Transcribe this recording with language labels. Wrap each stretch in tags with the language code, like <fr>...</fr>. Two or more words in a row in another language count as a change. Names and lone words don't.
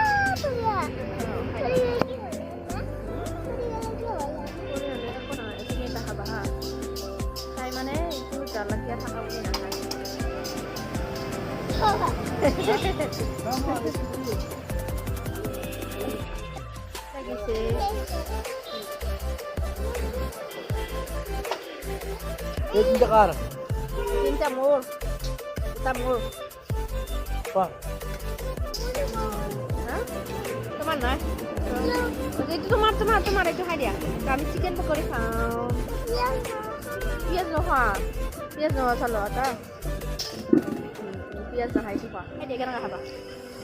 <as>খাবা হা খাই মানে এইটো জালকীয়া থকা বুলি নাখায় লাগিছে এই তিনটা কার তিনটা মোৰ এটা মোৰ বাহ তোমাৰ নাই এইটো তোমাৰ এইটো খাই দিয়া আমি চিকেন পকৰি খাওঁ পিঁয়াজ নোখোৱা চালো এটা পিঁয়াজ নাখাইছো খোৱা খাই দিয়া কেনেকৈ খাবা</as>